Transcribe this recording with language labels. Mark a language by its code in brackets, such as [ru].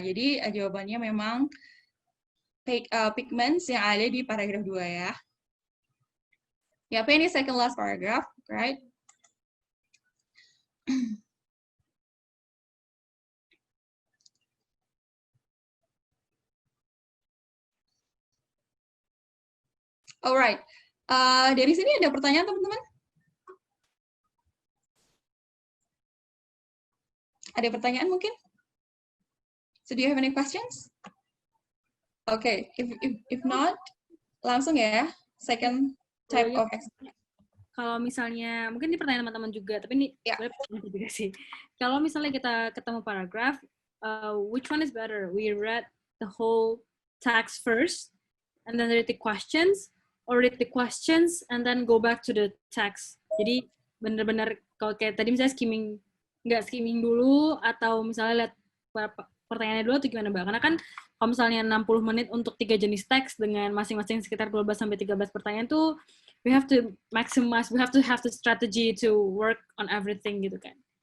[id] Jadi, jawabannya memang pigments yang ada di paragraf 2 ya. [en] Ya, paint is second last paragraph, right? Alright. [id] Dari sini ada pertanyaan teman-teman? Ada pertanyaan mungkin? [en] So do you have any questions? Okay, if not, [id] langsung ya. [en] Second type of exercise. [id] Kalau misalnya, mungkin ini pertanyaan teman-teman juga, tapi ini juga sih. Kalau misalnya kita ketemu paragraf, [en] which one is better? We read the whole text first, and then read the questions, or read the questions, and then go back to the text. [id] Jadi benar-benar kalau kayak tadi misalnya nggak skimming dulu, atau misalnya lihat pertanyaannya dulu atau gimana, Mbak? Karena kan kalau misalnya 60 menit untuk 3 jenis teks dengan masing-masing sekitar 12 sampai 13 pertanyaan tuh, [en] we have to maximize, we have the strategy to work on everything [id] gitu kan.